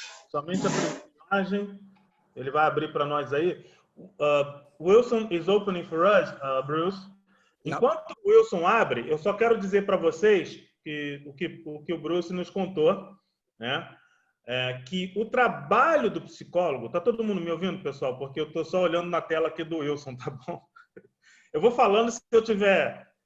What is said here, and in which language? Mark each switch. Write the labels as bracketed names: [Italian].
[Portuguese] Somente a primeira imagem. Ele vai abrir para nós aí. [English] Wilson is opening for us, Bruce. [Portuguese] Enquanto o Wilson abre, eu só quero dizer para vocês que o que o Bruce nos contou, né? Que o trabalho do psicólogo... Tá todo mundo me ouvindo, pessoal? Porque eu estou só olhando na tela aqui do Wilson, tá bom? Eu vou falando se eu tiver...